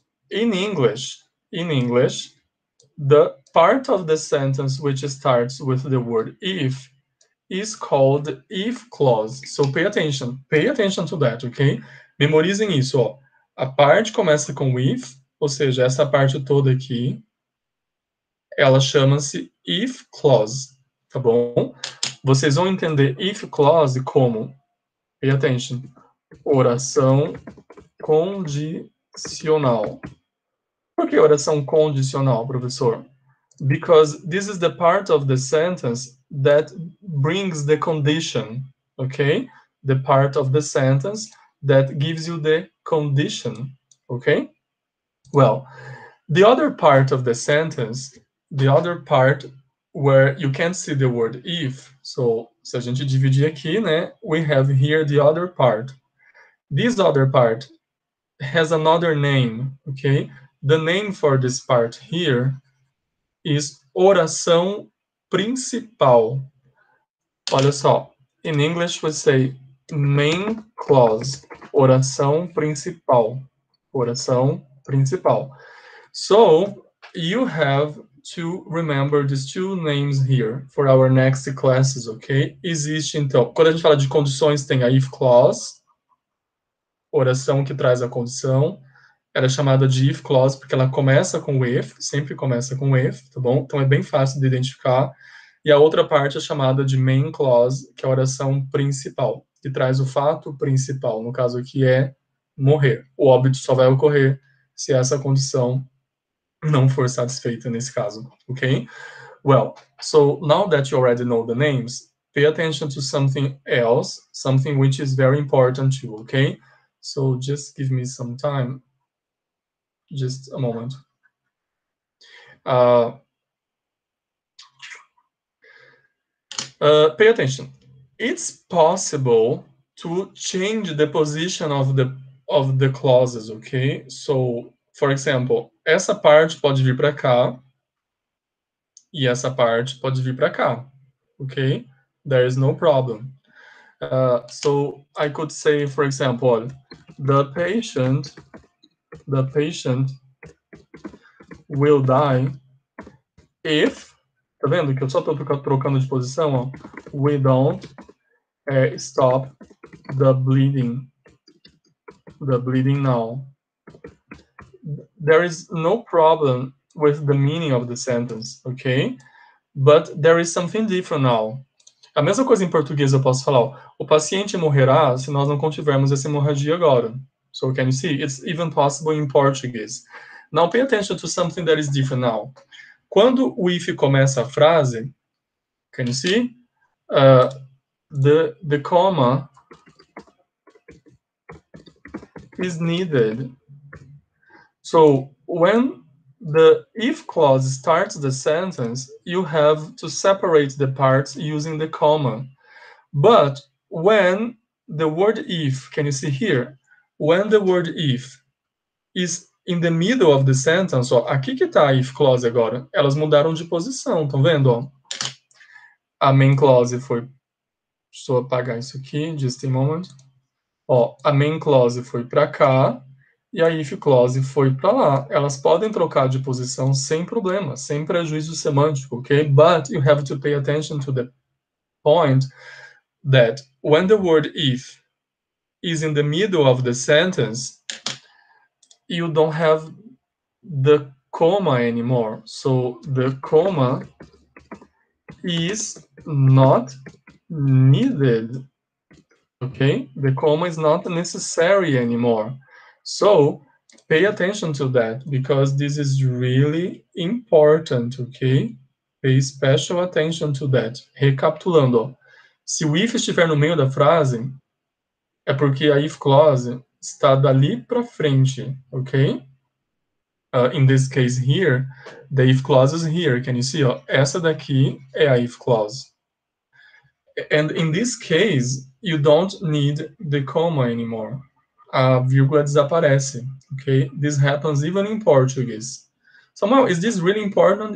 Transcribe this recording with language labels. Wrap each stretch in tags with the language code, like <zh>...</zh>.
<en>In English, the part of the sentence which starts with the word if is called if clause. So pay attention to that, ok?</en> <pt>Memorizem isso, ó. A parte começa com if, ou seja, essa parte toda aqui, ela chama-se if clause, tá bom? Vocês vão entender if clause como,</pt> <en>pay attention,</en> <pt>oração condicional. Por que oração condicional, professor?</pt> <en>Because this is the part of the sentence that brings the condition, okay? The part of the sentence that gives you the condition, okay? Well, the other part of the sentence, the other part where you can't see the word if, so</en> <pt>se a gente dividir aqui, né,</pt> <en>we have here the other part. This other part has another name, okay? The name for this part here is oração principal.</en> <pt>Olha só,</pt> <en>in English we say main clause, oração principal.</en> <pt>Oração principal.</pt> <en>So, you have to remember these two names here for our next classes, ok?</en> <pt>Existe, então, quando a gente fala de condições, tem a if clause, oração que traz a condição. Ela é chamada de if clause porque ela começa com if, sempre começa com if, tá bom? Então é bem fácil de identificar. E a outra parte é chamada de main clause, que é a oração principal. que traz o fato principal, no caso aqui é morrer. O óbito só vai ocorrer se essa condição não for satisfeita nesse caso, ok?</pt> <en>Well, so now that you already know the names, pay attention to something else, something which is very important too, okay? So just give me some time, just a moment. Pay attention. It's possible to change the position of the clauses, okay? So, for example,</en> <pt>essa parte pode vir para cá e essa parte pode vir para cá, okay?</pt> <en>There is no problem. So I could say, for example, the patient will die if,</en> <pt>tá vendo que eu só estou trocando de posição, ó,</pt> <en>we don't stop the bleeding now. There is no problem with the meaning of the sentence, okay? But there is something different now.</en> <pt>A mesma coisa em português eu posso falar, ó, o paciente morrerá se nós não contivermos essa hemorragia agora.</pt> <en>So can you see? It's even possible in Portuguese. Now pay attention to something that is different now.</en> <pt>Quando o if começa a frase,</pt> <en>can you see? The comma is needed. So when the if clause starts the sentence, you have to separate the parts using the comma. But when the word if, can you see here? When the word if is in the middle of the sentence,</en> <pt>ó, aqui que tá a if clause agora, elas mudaram de posição, estão vendo? Ó? A main clause foi, deixa eu apagar isso aqui,</pt> <en>just a moment.</en> <pt>Ó, a main clause foi para cá e a if clause foi para lá. Elas podem trocar de posição sem problema, sem prejuízo semântico, ok?</pt> <en>But you have to pay attention to the point that when the word if is in the middle of the sentence, you don't have the comma anymore. So the comma is not needed, okay? The comma is not necessary anymore. So pay attention to that because this is really important, okay? Pay special attention to that.</en> <pt>Recapitulando, ó. Se o if estiver no meio da frase, é porque a if clause está dali para frente, ok?</pt> <en>In this case here, the if clause is here. Can you see?</en> <pt>Ó, essa daqui é a if clause.</pt> <en>And in this case, you don't need the comma anymore.</en> <pt>A vírgula desaparece, ok?</pt> <en>This happens even in Portuguese. Samuel, is this really important?</en>